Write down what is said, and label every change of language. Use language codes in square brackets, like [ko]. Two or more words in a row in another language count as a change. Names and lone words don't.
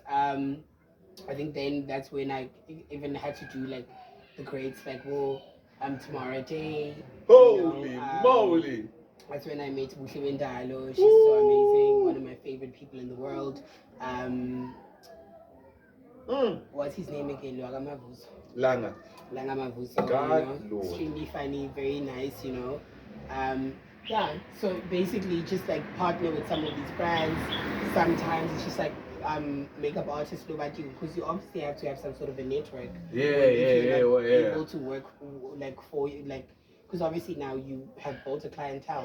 [en] I think then that's when I even had to do like the grades, like tomorrow day. Holy you know, moly. That's when I met Buhle Wendalo. She's so amazing, one of my favorite people in the world. What's his name again? Langa. Langa Mavuso, God, Lord. extremely funny, very nice, Yeah, so basically just like partner with some of these brands. Sometimes it's just like makeup artists because you obviously have to have some sort of a network. Yeah, If you're not yeah. able to work because obviously now you have built a clientele.